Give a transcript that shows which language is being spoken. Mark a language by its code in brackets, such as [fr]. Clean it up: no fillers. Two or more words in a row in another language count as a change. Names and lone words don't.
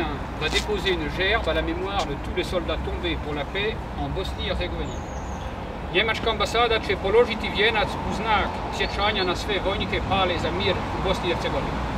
[fr] va déposer une gerbe à la mémoire de tous les soldats tombés pour la paix en Bosni-Herzégovini. [bs] Njemačka ambasada će položiti vijenac u znak sjećanja na sve vojnike pale za mir u Bosni i Hercegovini.